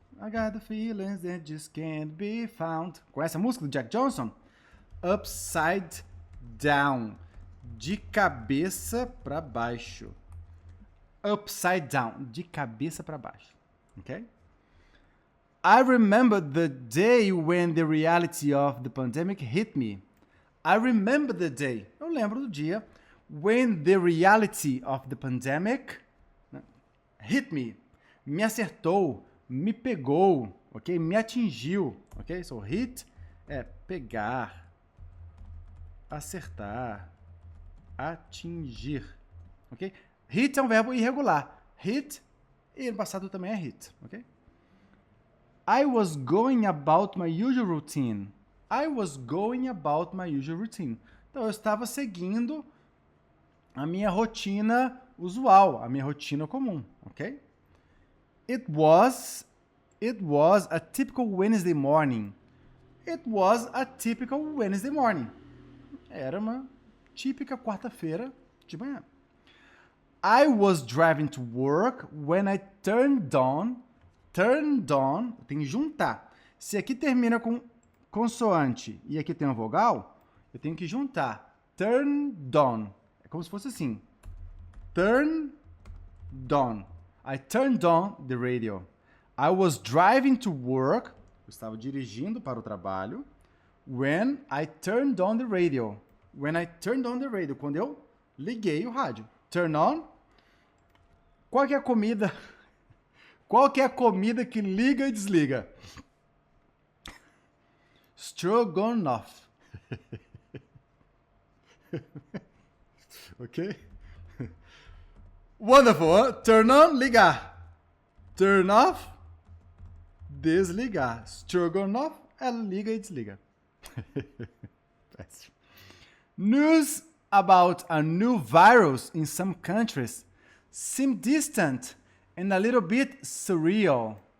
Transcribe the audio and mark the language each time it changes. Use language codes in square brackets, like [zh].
[en] I got the feelings that just can't be found. [pt] Conhece a música do Jack Johnson? [en] Upside down. [pt] de cabeça para baixo. [en] Upside down, [pt] de cabeça para baixo. Ok? [en] I remember the day when the reality of the pandemic hit me. I remember the day. [pt] Eu lembro do dia [en] when the reality of the pandemic hit me. [pt] Me acertou, me pegou, ok? Me atingiu, ok? So hit é pegar, acertar, atingir, ok? Hit é um verbo irregular. Hit, e no passado também é hit, ok? [en] I was going about my usual routine. I was going about my usual routine. [pt] Então, eu estava seguindo a minha rotina usual, a minha rotina comum, ok? [en] It was a typical Wednesday morning. It was a typical Wednesday morning. [pt] Era uma típica quarta-feira de manhã. [en] I was driving to work when I turned on, [pt] tem que juntar. Se aqui termina com consoante e aqui tem uma vogal, eu tenho que juntar. Turned on. É como se fosse assim. Turned on. [en] I turned on the radio. I was driving to work. [pt] Eu estava dirigindo para o trabalho. [en] When I turned on the radio. When I turned on the radio. [pt] Quando eu liguei o rádio. Turn on. Qual que é a comida? Qual que é a comida que liga e desliga? Stroganoff. [en] Ok? Wonderful, huh? Turn on, ligar. [pt] Turn off, desligar. Stroganoff, ela liga e desliga. [en] News about a new virus in some countries seem distant and a little bit surreal.